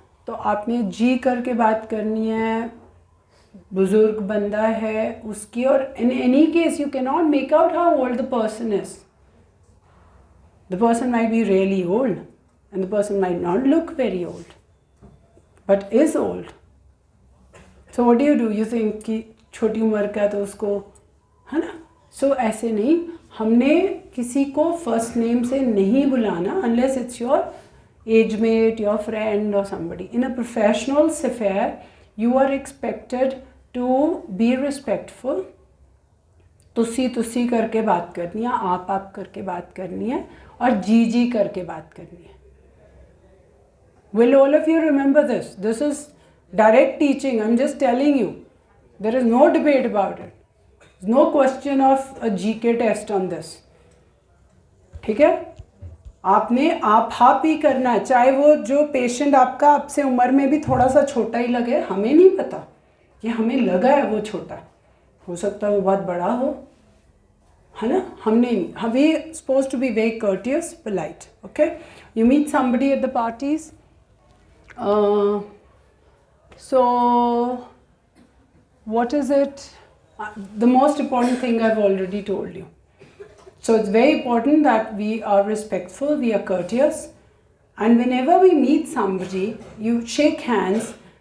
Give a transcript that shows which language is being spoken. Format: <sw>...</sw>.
<hi>तो आपने जी करके बात करनी है, बुजुर्ग बंदा है उसकी, और</hi> <en>in any case you cannot make out how old the person is. The person might be really old and the person might not look very old, but is old. So what do? You think</en> <hi>कि छोटी उम्र का तो उसको है ना?</hi> <en>So</en> <hi>ऐसे नहीं, हमने किसी को</hi> <en>first name</en> <hi>से नहीं बुलाना</hi> <en>unless it's your age mate, your friend or somebody. In a professional affair, you are expected to be respectful.</en> <hi>तुसी करके बात करनी है, आप करके बात करनी है, और जी करके बात करनी है.</hi> <en>Will all of you remember this? This is direct teaching. I'm just telling you. There is no debate about it. There's no question of a GK test on this.</en> <hi>ठीक है? आपने आप ही करना है, चाहे वो जो पेशेंट आपका आपसे उम्र में भी थोड़ा सा छोटा ही लगे. हमें नहीं पता कि हमें लगा है वो छोटा, हो सकता है वो बहुत बड़ा हो, है ना? हमने नहीं.</hi> <en>We supposed to be very courteous, polite. Okay? You meet somebody at the parties. So what is it? The most important thing I've already told you. So it's very important that we are respectful, we are courteous, and whenever we meet somebody, you shake hands.</en>